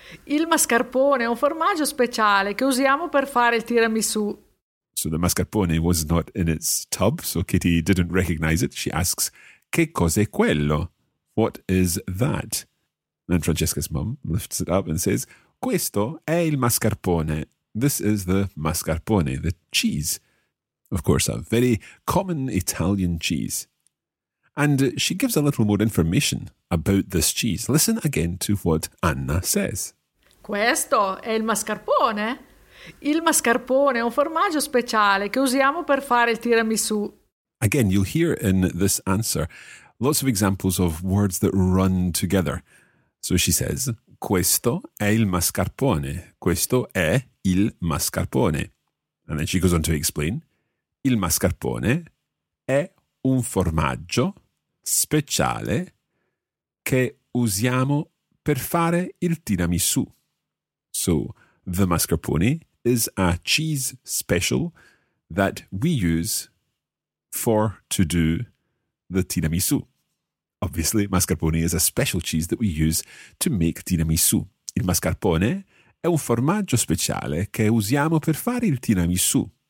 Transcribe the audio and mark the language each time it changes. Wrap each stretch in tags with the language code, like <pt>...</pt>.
<it>Il mascarpone è un formaggio speciale che usiamo per fare il tiramisù.</it> <en>So the mascarpone was not in its tub, so Kitty didn't recognize it. She asks,</en> <it>che cos'è quello?</it> <en>What is that? And Francesca's mum lifts it up and says,</en> <it>questo è il mascarpone.</it> <en>This is the mascarpone, the cheese. Of course, a very common Italian cheese. And she gives a little more information about this cheese. Listen again to what Anna says.</en> <it>Questo è il mascarpone. Il mascarpone è un formaggio speciale che usiamo per fare il tiramisù.</it> <en>Again, you'll hear in this answer lots of examples of words that run together. So she says,</en> <it>questo è il mascarpone. Questo è il mascarpone.</it> <en>And then she goes on to explain,</en> <it>il mascarpone è un formaggio speciale che usiamo per fare il tiramisù.</it> <en>So, the mascarpone is a cheese special that we use for to do the tiramisù. Obviously, mascarpone is a special cheese that we use to make tiramisù.</en> <it>Il mascarpone è un formaggio speciale che usiamo per fare il tiramisù.</it>